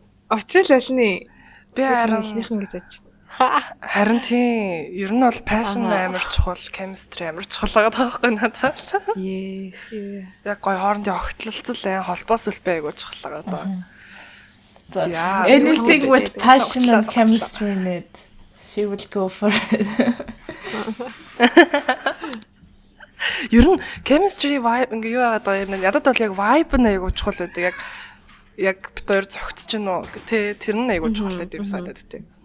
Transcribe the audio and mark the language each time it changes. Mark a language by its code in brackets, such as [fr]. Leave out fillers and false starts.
[mn] Очрол аль би харин эхнийх нь гэж бодож байна. Харин тийм ер нь бол passion амар чухал, chemistry амар чухал байгаа байхгүй надад. [en] Yes. [mn] Яг гоё хоорондын огтлолцол холбоос үлбэ айгуу чухал байгаа даа. [en] Anything with passion and chemistry in it, she will go for it. [mn] Ер нь chemistry vibe ингээ юу яагаад байгаа юм надад бол яг vibe нь айгуу чухал байдаг. Яг бид хоёр зөгцөж гинөө. Тэр нь айгуу чухал гэдэг юм санагдаад тий.